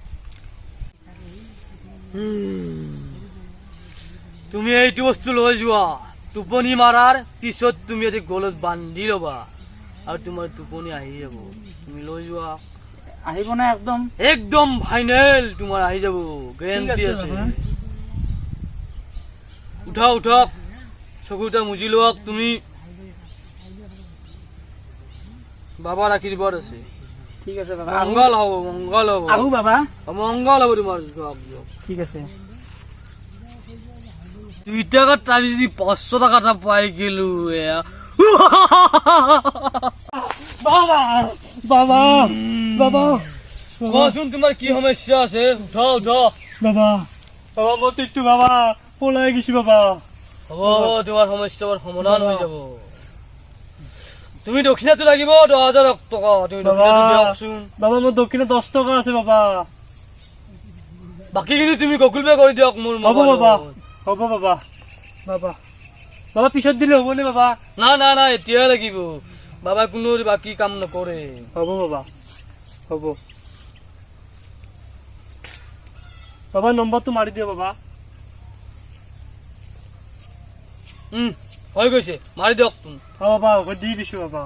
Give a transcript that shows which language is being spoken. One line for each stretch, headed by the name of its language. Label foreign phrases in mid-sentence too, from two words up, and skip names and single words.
Assamese: তুমি এইটো বস্তু লৈ যোৱা, টোপনি মাৰাৰ পিছত তুমি এটি গলত বান্ধি ল'বা আৰু তোমাৰ টোপনি আহি যাব। তুমি লৈ যোৱা। আহিব না একদম? একদম ফাইনেল, তোমাৰ আহি যাব, গেৰাণ্টি আছে। উঠা উঠা, চকুটা মুজি লোৱা। তুমি বাবার আশীর্বাদ আছে। ঠিক আছে বাবা, মঙ্গল হব, মঙ্গল হব। আহো বাবা, মঙ্গল হব তোমার। ঠিক আছে। 2 টাকার টাবি যদি 500 টাকাটা পাই গেলু। বাবা বাবা বাবা, কোৱাচোন তোমাৰ কি সমস্যা আছে? উঠা উঠা। বাবা বাবা মই একটু বাবা পলাই গেছি বাবা। হ'ব হ'ব, তোমাৰ সমস্যাবোৰ সমাধান হৈ যাব। তুমি দক্ষিণাটো লাগিব 10,000 টকা। তুমি দক্ষিণাটো দিয়কচোন। বাবা মোৰ দক্ষিণা 10 টকা আছে বাবা। বাকীখিনি তুমি গুগল পে কৰি দিয়ক মোৰ। হ'ব বাবা, হ'ব বাবা। বাবা বাবা পিছত দিলে হ'বনে বাবা? না না না, এতিয়াই লাগিব। বাবা কোনো বাকী কাম নকৰে। হ'ব বাবা, হ'ব বাবা। নম্বৰটো মাৰি দিয়ক বাবা। হৈ গৈছে, মাৰি দিয়ক। বাবা দি দিছো বাবা।